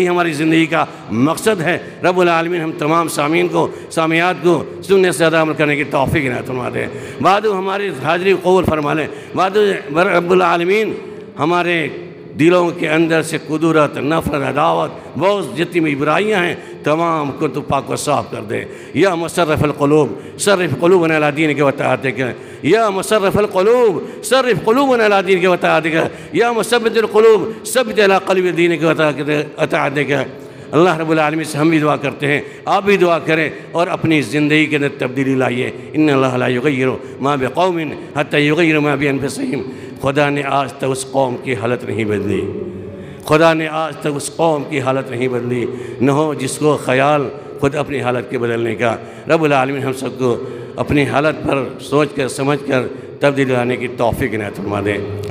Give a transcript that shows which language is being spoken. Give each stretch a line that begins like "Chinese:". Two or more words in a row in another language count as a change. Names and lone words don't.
Urdu: یہی ہماری زندگی کا مقصد ہے۔
Arabic: رب العالمین
Urdu: ہم تمام سامعین کو، سامعات کو سننے سے زیادہ عمل کرنے کی توفیق عنایت فرما دے۔ بعد ہماری حاضری قبول فرما لیں۔ بعد
Arabic: رب العالمین
Urdu: ہمارے دلوں کے اندر سے قدرت، نفرت، عداوت، بغض، جتنی بھی برائیاں ہیں تمام کو تو پاک و صاف کر دے۔
Arabic: یا مصرف القلوب صرف قلوبنا علی دینک و طاعتک، یا مصرف القلوب صرف قلوبنا علی دینک و طاعتک، یا مثبت القلوب ثبت علی قلب دینک و طاعتک۔
Urdu: اللہ
Arabic: رب العالمین
Urdu: سے ہم بھی دعا کرتے ہیں، آپ بھی دعا کریں اور اپنی زندگی کے اندر تبدیلی لائیے۔
Arabic: ان اللہ لا یغیر ما بقوم حتی یغیر ما بانفسہم۔
Urdu: خدا نے آج تک اس قوم کی حالت نہیں بدلی، خدا نے آج تک اس قوم کی حالت نہیں بدلی، نہ ہو جس کو خیال خود اپنی حالت کے بدلنے کا۔
Arabic: رب العالمین
Urdu: ہم سب کو اپنی حالت پر سوچ کر سمجھ کر تبدیلی لانے کی توفیق عنایت فرما دے۔